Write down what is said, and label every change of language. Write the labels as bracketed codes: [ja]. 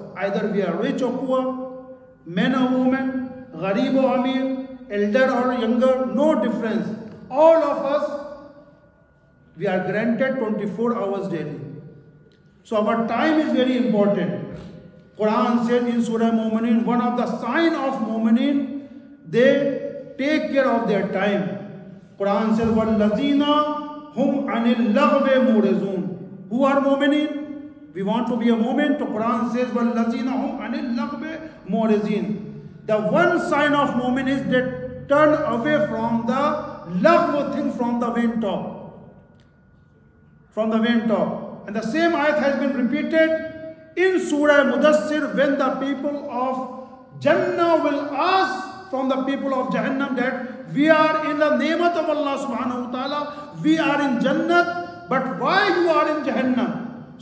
[en] Either we are rich or poor, men or women, gharib or amir, elder or younger, no difference. All of us, we are granted 24 hours daily. So our time is very important. Quran says in Surah Mu'mineen, one of the sign of Mu'mineen, they take care of their time. Quran says, [ar] وَالَّذِينَ هُمْ عَنِ اللَّغْوِ مُعْرِضُونَ. [en] Who are Mu'mineen? We want to be a mu'min. So Quran says, [ar] وَالَّذِينَ هُمْ عَنِ اللَّغْوِ مُعْرِضِينَ. [en] The one sign of Mu'min is they turn away from the lagh thing, from the vain talk. From the vain talk. And the same ayat has been repeated in Surah Mudassir, when the people of Jannah will ask from the people of Jahannam that we are in the ni'mat of Allah subhanahu wa ta'ala, we are in Jannat, but why you are in Jahannam?